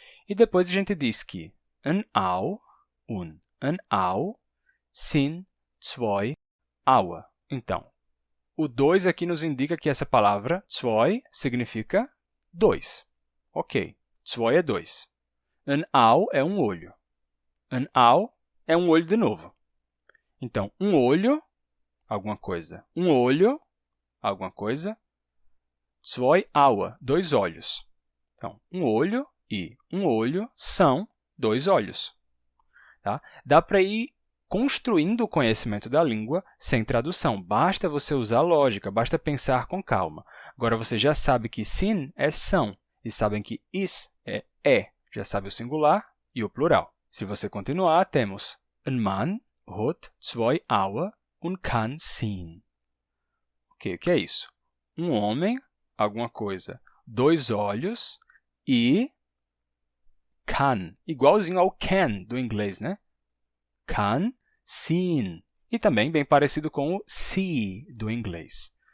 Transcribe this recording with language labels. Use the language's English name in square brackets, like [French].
[Portuguese] E depois a gente diz que [German] ein Au und ein Au sind zwei Aue. [Portuguese] Então, o 2 aqui nos indica que essa palavra zwei significa 2. Ok, zwei é 2. Ein Au é um olho. Ein Au é um olho de novo. Então, um olho, alguma coisa. Um olho, alguma coisa. Zwei Aue, 2 olhos. Então, um olho e um olho são 2 olhos. Tá? Dá para ir construindo o conhecimento da língua sem tradução. Basta você usar lógica, basta pensar com calma. Agora, você já sabe que sind é são e sabem que ist é. Já sabe o singular e o plural. Se você continuar, temos [German] ein Mann hat zwei Aue und kann sehen. [Portuguese] Ok, o que é isso? Um homem, alguma coisa, 2 olhos e kann, igualzinho ao can do inglês, né? Kann sehen. E também bem parecido com o see do inglês.